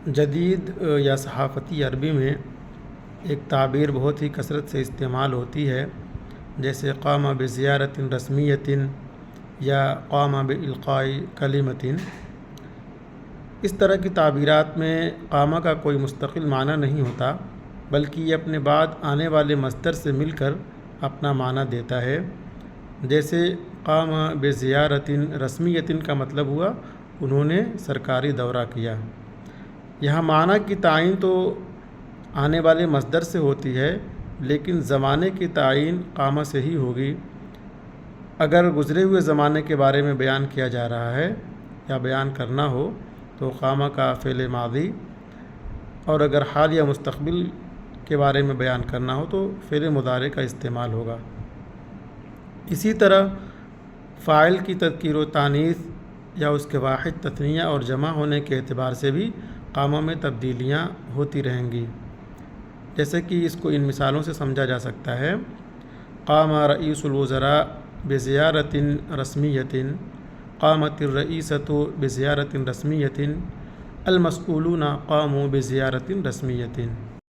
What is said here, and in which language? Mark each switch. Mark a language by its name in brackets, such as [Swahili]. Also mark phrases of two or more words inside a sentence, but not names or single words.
[Urdu] جدید یا صحافتی عربی میں ایک تعبیر بہت ہی کثرت سے استعمال ہوتی ہے، جیسے [Arabic] قام بزیارت رسمیت [Urdu] یا [Arabic] قام بالقاء کلمۃ۔ [Urdu] اس طرح کی تعبیرات میں قامہ کا کوئی مستقل معنی نہیں ہوتا، بلکہ یہ اپنے بعد آنے والے مصدر سے مل کر اپنا معنی دیتا ہے۔ جیسے [Arabic] قام بزیارت رسمیت [Urdu] کا مطلب ہوا انہوں نے سرکاری دورہ کیا۔ یہاں معنی کی تعین تو آنے والے مصدر سے ہوتی ہے، لیکن زمانے کی تعین قامہ سے ہی ہوگی۔ اگر گزرے ہوئے زمانے کے بارے میں بیان کیا جا رہا ہے یا بیان کرنا ہو تو قامہ کا فعل ماضی، اور اگر حال یا مستقبل کے بارے میں بیان کرنا ہو تو فعل مضارع کا استعمال ہوگا۔ اسی طرح فاعل کی تذکیر و تانیث یا اس کے واحد تثنیہ اور جمع ہونے کے اعتبار سے بھی قاموں میں تبدیلیاں ہوتی رہیں گی، جیسے کہ اس کو ان مثالوں سے سمجھا جا سکتا ہے۔ [Arabic] قام رئیس الوزراء بزیارت رسمیت، قامت الرئیسۃ بزیارت رسمیت، المسئولون قاموا بزیارت رسمیت۔